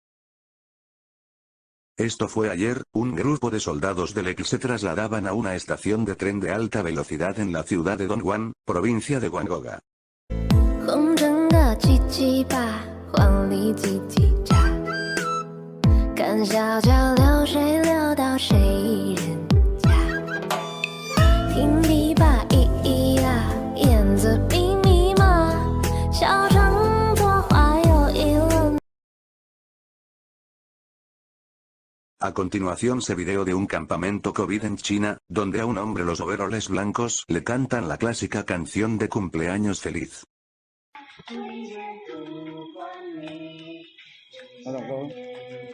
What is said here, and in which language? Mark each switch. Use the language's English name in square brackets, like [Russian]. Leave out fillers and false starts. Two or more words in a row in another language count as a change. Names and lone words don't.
[Spanish] Esto fue ayer, un grupo de soldados del X se trasladaban a una estación de tren de alta velocidad en la ciudad de Dongguan, provincia de Guangdong. [Chinese] 看小桥流水流到谁人家，听琵琶咿咿呀，燕子密密麻，小城作画又一轮。 [Spanish] A continuación se video de un campamento COVID en China, donde a un hombre los overoles blancos le cantan la clásica canción de cumpleaños feliz.